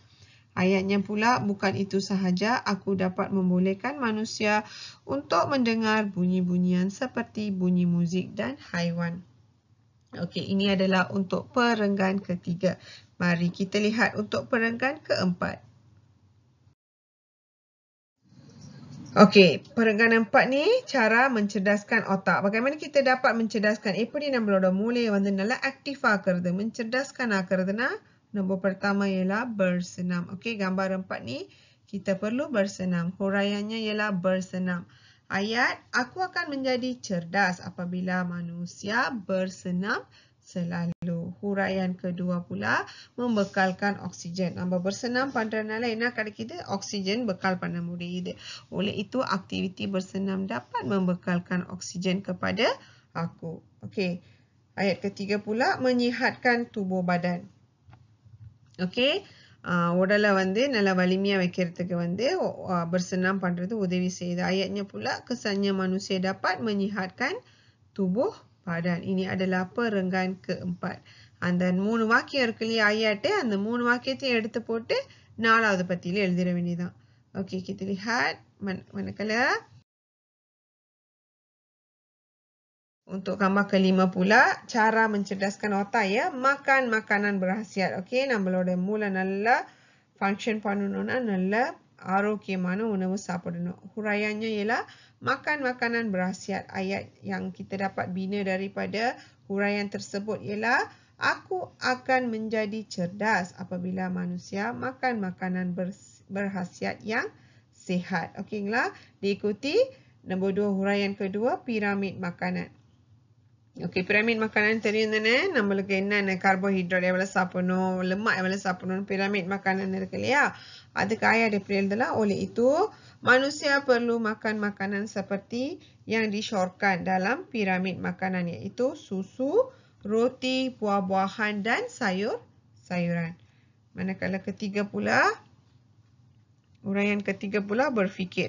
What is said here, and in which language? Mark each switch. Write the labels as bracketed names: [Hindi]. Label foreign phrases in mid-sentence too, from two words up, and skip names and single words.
[Malay] Ayatnya pula, bukan itu sahaja, aku dapat membolehkan manusia untuk mendengar bunyi-bunyian seperti bunyi muzik dan haiwan. Okey, ini adalah untuk perenggan ketiga. Mari kita lihat untuk perenggan keempat. Okey, perenggan empat ni cara mencerdaskan otak. Bagaimana kita dapat mencerdaskan? [Tamil] Eppadi நம்மளோட மூளையை நல்லா aktif ஆக்குறது, mencerdaskan ஆக்குறதுனா, [Malay] nombor pertama ialah bersenam. Okey, gambar empat ni kita perlu bersenam. Huraiannya ialah bersenam. Ayat, aku akan menjadi cerdas apabila manusia bersenam selalu. Huraian kedua pula, membekalkan oksigen. [Tamil] நம்ம bersenam பண்றதுனால என்ன கிடைக்குது? [Malay] Oksigen bekal [Tamil] பண்ண முடியுது. [Malay] Oleh itu, aktiviti bersenam dapat membekalkan oksigen kepada aku. Okey. Ayat ketiga pula, menyihatkan tubuh badan. Okey. [Tamil] உடலை நல்லா வலிமையா வைக்கிறதுக்கு bersenam பண்றது உதவி செய்யுது. [Malay] Ayatnya pula, kesannya manusia dapat menyihatkan tubuh badan. Ini adalah perenggan keempat. [Tamil] அந்த 3 வாக்கியம் இருக்கு இல்லையா ayat, அந்த 3 வாக்கியத்தையும் எடுத்து போட்டு 4வது பத்தியில எழுதிட வேண்டியதான். [Malay] Okey, kita lihat manakala untuk gambar kelima pula, cara mencerdaskan otak makan makanan berkhasiat. Okey, [Tamil] நம்மளோட மூளை நல்லா ஃபங்க்ஷன் பண்ணணும்னா நல்ல ஆரோக்கியமான உணவு சாப்பிடணும். [Malay] Huraiannya ialah makan makanan berkhasiat. Ayat yang kita dapat bina daripada huraian tersebut ialah aku akan menjadi cerdas apabila manusia makan makanan berkhasiat yang sihat. Okeylah, diikuti nombor 2 huraian kedua, piramid makanan. [Tamil] Okey, [Malay] piramid makanan [Tamil] தெரியும் தானே? நம்மளுக்கு என்னென்ன கார்போஹைட்ரேட் எவ்வளவு சாப்பிடணும், lemak எவ்வளவு சாப்பிடணும், [Malay] piramid makanan [Tamil] இருக்கு இல்லையா? அதுக்கு ayat எப்படி எழுதலாம்? [Malay] Oleh itu, manusia perlu makan makanan seperti yang disyorkan dalam piramid makanan, iaitu susu, roti, buah-buahan dan sayur-sayuran. Manakala ketiga pula, uraian ketiga pula, berfikir.